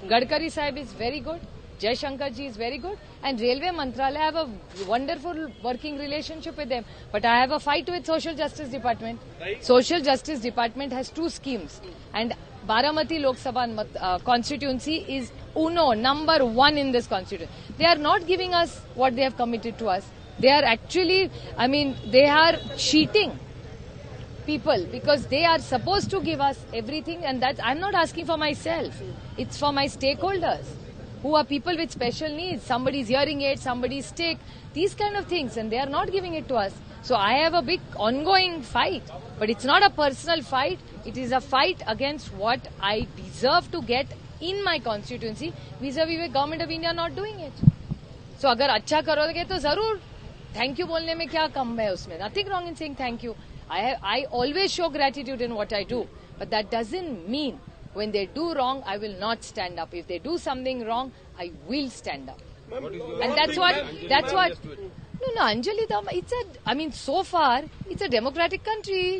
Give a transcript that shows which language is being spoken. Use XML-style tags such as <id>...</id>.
<en>गडकरी साहेब is very good, Jaishankar ji is very good, and railway मंत्रालय have a wonderful working relationship with them. But I have a fight with social justice department. Social justice department has 2 schemes, and Baramati Lok Sabha constituency is number 1 in this constituency. They are not giving us what they have committed to us. They are actually, they are cheating people because they are supposed to give us everything, and that I'm not asking for myself. It's for my stakeholders who are people with special needs. Somebody's hearing aid, somebody's sick, these kind of things, and they are not giving it to us. So I have a big ongoing fight, but it's not a personal fight. It is a fight against what I deserve to get in my constituency vis-a-vis the government of India not doing it.</en> <hi>So अगर अच्छा करोगे तो जरूर thank you बोलने में क्या कम है उसमें.</hi> <en>Nothing wrong in saying thank you. I always show gratitude in what I do, but that doesn't mean when they do wrong, I will not stand up. If they do something wrong, I will stand up. And that's what. No, Anjali Dama, so far, it's a democratic country.</en>